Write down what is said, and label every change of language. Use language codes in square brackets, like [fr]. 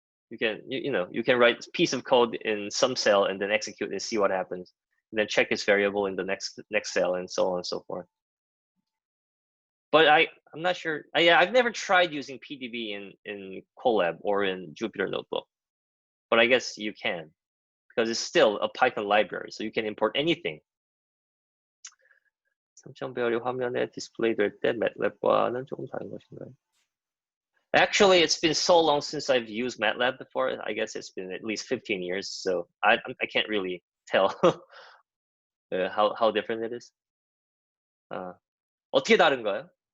[en] You can write a piece of code in some cell and then execute and see what happens, and then check its variable in the next cell, and so on and so forth. But I'm not sure. Yeah, I've never tried using PDB in Colab or in Jupyter Notebook, but I guess you can, because it's still a Python library, so you can import anything. [ko] 3.배열이 화면에 디스플레이 될 때 MATLAB과는 조금 다른 것인가요? [en] Actually, it's been so long since I've used MATLAB before. I guess it's been at least 15 years, so I can't really tell how different it is. [ko] 어떻게 다른가요?